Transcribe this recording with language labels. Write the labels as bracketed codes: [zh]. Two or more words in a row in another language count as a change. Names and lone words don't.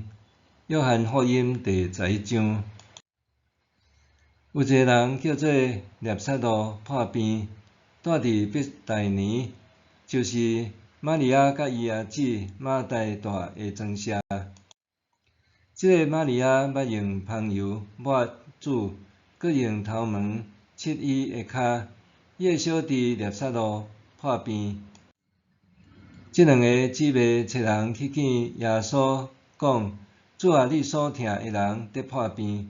[nan] 约翰福音第11章。有一个人叫做纳撒路破病，住伫伯大尼，就是玛利亚甲伊儿子马大住的庄舍。这个玛利亚捌用香油抹主，佮用头毛拭伊的骹。伊的小弟纳撒路破病。这两个姊妹找人去见耶稣，讲：主啊，你所疼的人得破病。